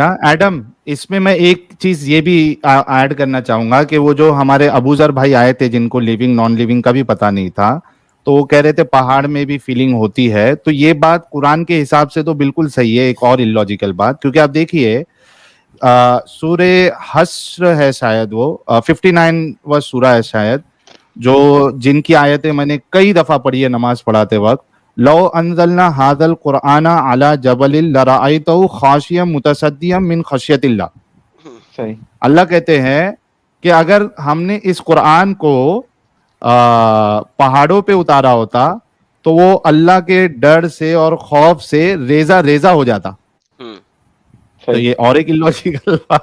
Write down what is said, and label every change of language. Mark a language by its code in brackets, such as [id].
[ur] Adam اس میں ایک چیز یہ بھی ایڈ کرنا چاہوں گا کہ وہ جو ہمارے ابو ذر بھائی آئے تھے جن کو لیونگ نان لیونگ کا بھی پتا نہیں تھا، تو وہ کہہ رہے تھے پہاڑ میں بھی فیلنگ ہوتی ہے. تو یہ بات قرآن کے حساب سے تو بالکل صحیح ہے. ایک اور اللاجیکل بات، کیونکہ آپ دیکھیے سورہ حشر ہے شاید، وہ 59 سورہ ہے شاید، جو جن کی آیتیں میں نے کئی دفعہ پڑھی ہے نماز پڑھاتے وقت. [ar] لو انزلنا هذا القرآن على جبل لرأيته خاشعا متصدعا من خشیت اللہ. [ur] اللہ کہتے ہیں کہ اگر ہم نے اس قرآن کو پہاڑوں پہ اتارا ہوتا تو وہ اللہ کے ڈر سے اور خوف سے ریزہ ریزہ ہو جاتا. تو یہ اور ایک illogical